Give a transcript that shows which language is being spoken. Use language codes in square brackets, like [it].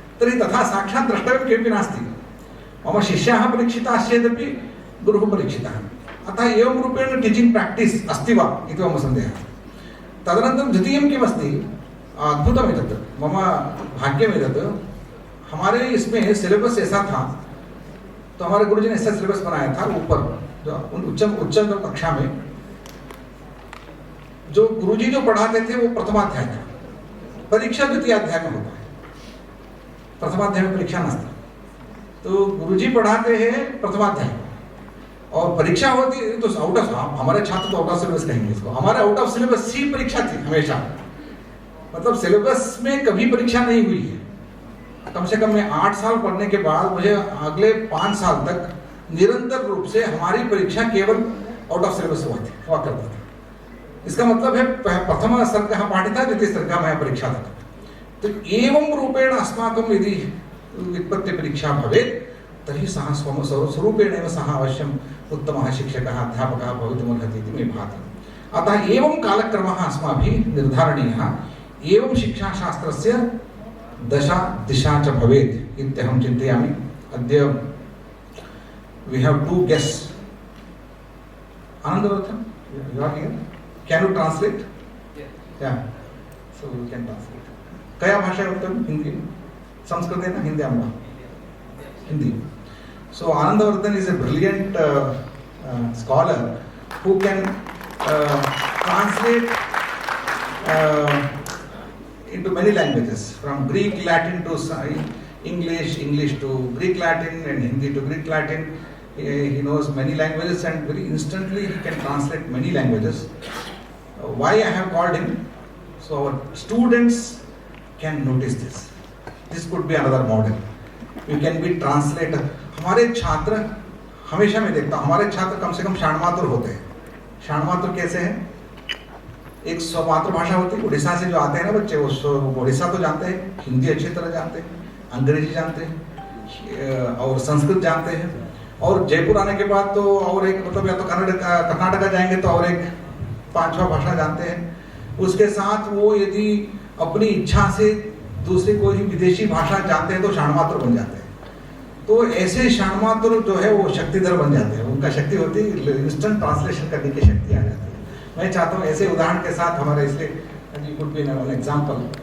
[sa] तर्हि तथा साक्षात् द्रष्टव्यं किमपि नास्ति। मम शिष्याः परीक्षिताः चेदपि गुरुः परीक्षितः। अतः एवं रूपेण टीचिङ्ग् प्राक्टीस् अस्ति वा इति मम सन्देहः। तदनन्तरं द्वितीयं किमस्ति, अद्भुतम् एतत्, मम भाग्यम् एतत्। [hi] हमारे इसमें सिलेबस ऐसा था, तो हमारे गुरुजी ने ऐसा सिलेबस बनाया था ऊपर उच्च कक्षा में। जो गुरुजी जो पढ़ाते थे वो प्रथमाध्याय था, परीक्षा द्वितीयाध्याय में होता है, प्रथमाध्याय में परीक्षा नस्ती। तो गुरुजी पढ़ाते हैं प्रथमाध्याय और परीक्षा होती है तो आउट ऑफ, हमारे छात्र तो आउट ऑफ सिलेबस कहेंगे इसको, हमारे आउट ऑफ सिलेबस ही परीक्षा थी हमेशा। मतलब सिलेबस में कभी परीक्षा नहीं हुई है। कम से कम मैं 8 साल पढ़ने के बाद मुझे अगले 5 साल तक निरंतर रूप से हमारी परीक्षा केवल आउट ऑफ सिलेबस हुआ करता था। इसका मतलब है प्रथम स्तर का पाठिता, द्वितीय स्तर का मैं परीक्षा था। [sa] तो एवं रूपेण अस्माकं यदि व्युत्पत्तिपरीक्षा भवेत् तर्हि सः स्वरूपेण एव सः अवश्यम् उत्तमः शिक्षकः अध्यापकः भवितुमर्हति इति मे भाति। अतः एवं कालक्रमः अस्माभिः निर्धारणीयः, एवं शिक्षाशास्त्रस्य दशा दिशा च भवेत् इत्यहं चिन्तयामि। अद्य [en] we have two guests. Anandavarthan, you are here. Can you translate? Yes. Yeah. So we can translate. [sa] Kaya bhasha uttam? [en] Hindi. Sanskrit na Hindi amma. Hindi. So Anandavarthan is a brilliant scholar who can translate into many languages, from Greek, Latin to English, English to Greek, Latin, and Hindi to Greek, Latin. He knows many languages and very instantly he can translate many languages. Why I have called him? So our students can notice this. This could be another model. We can be translator. [hi] हमारे छात्र, हमेशा मैं देखता हूँ हमारे छात्र कम से कम षाण्मातुर होते हैं। षाण्मातुर कैसे हैं? एक स्वमातृभाषा होती है। उड़ीसा से जो आते हैं ना बच्चे, वो उड़ीसा तो जानते हैं, हिंदी अच्छी तरह जानते हैं, अंग्रेजी जानते हैं और संस्कृत जानते हैं। और जयपुर आने के बाद तो और एक मतलब या तो कर्नाटका जाएंगे तो और एक 5वां भाषा जानते हैं। उसके साथ वो यदि अपनी इच्छा से दूसरी कोई विदेशी भाषा जानते हैं तो षाण्मातुर बन जाते हैं। तो ऐसे षाण्मातुर जो है वो शक्तिधर बन जाते हैं। उनका शक्ति होती है इंस्टेंट ट्रांसलेशन करने की शक्ति आ जाती है। मैं चाहता हूँ ऐसे उदाहरण के साथ हमारे इसलिए [en] you could be an example.